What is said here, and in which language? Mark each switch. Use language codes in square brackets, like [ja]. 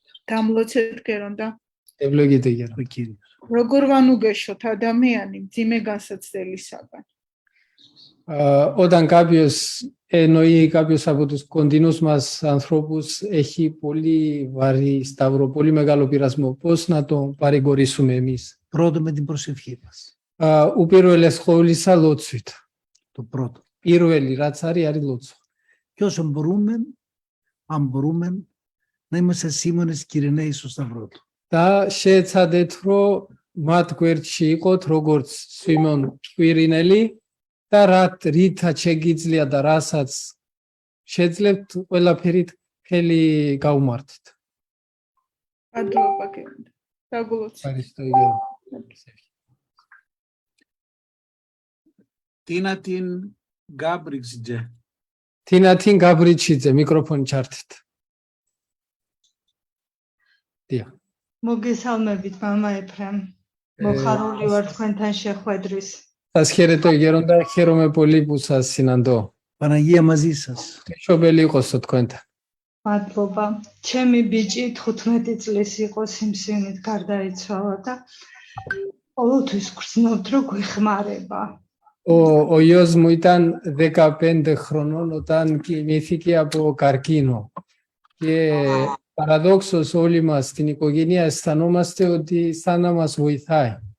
[ka] გამლოცეთ გერონდა. [el] ევლოგიტე გერა. Ο Κύριος. [ka] როგორ ვანუგეშოთ ადამიანი მძიმე განსაცდელისაგან. [el] Όταν κάποιος εννοεί κάποιος από τους κοντινούς μας ανθρώπους έχει πολύ βαρύ σταυρό, πολύ μεγάλο πειρασμό, πώς να τον παρηγορήσουμε εμείς. Πρώτο με την προσευχή μας. [ka] Უპირველეს ყოვლისა ლოცვით. [el] Το πρώτο. [ka] პირველი რაც არის ლოცვა. [el] Και όσο μπορούμε, αν μπορούμε, να είμαστε σήμονες Κυριναίοι στο Σταυρό του. [ka] და შეეცადეთ რომ მათ გვერდში იყოთ როგორც სვიმონ კვირინელი და რითაც შეგიძლია და რასაც შეძლებთ ყველაფერი მთელი გაუმართეთ. მადლობა გერონდა. დაგულოცეთ. [el] Ευχαριστώ Γιώργο. [ka] Tinatin Gabrigzje. თინათინ გაბრიჩიძე მიკროფონი ჩართეთ. დია. მოგესალმებით მამა ეფრემ. მოხარული ვარ თქვენთან შეხვედრის. [el] Σας χαίρετο Γέροντα, χαίρομαι πολύ που σας συναντώ. Παναγία μαζί σας. [ka] Შობელი იყოს თქვენთან. მადლობა. ჩემი ბიჭი 15 წლის იყო სიმსივნით გარდაიცვალა და ყოველთვის გრძნობთ რომ გვეხმარება. [el] Ο γιος μου ήταν 15 χρονών όταν κοιμήθηκε από καρκίνο. Και παραδόξως όλοι μας στην οικογένεια αισθανόμαστε ότι σαν να μας βοηθάει.